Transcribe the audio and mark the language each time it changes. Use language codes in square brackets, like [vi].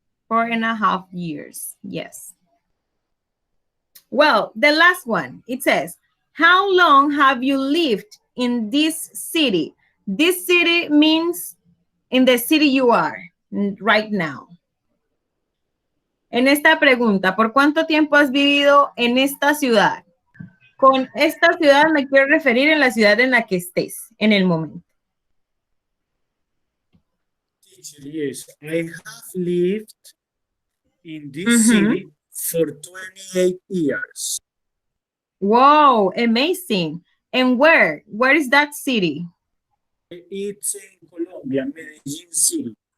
[en] 4.5 years, yes. Well, the last one, it says, how long have you lived in this city? This city means in the city you are right now. [es] En esta pregunta, ¿por cuánto tiempo has vivido en esta ciudad? Con esta ciudad me quiero referir en la ciudad en la que estés en el momento. [en] Teacher, yes, I have lived in this city for 28 years. Wow, amazing. And where? Where is that city? It's in Colombia, Medellin City.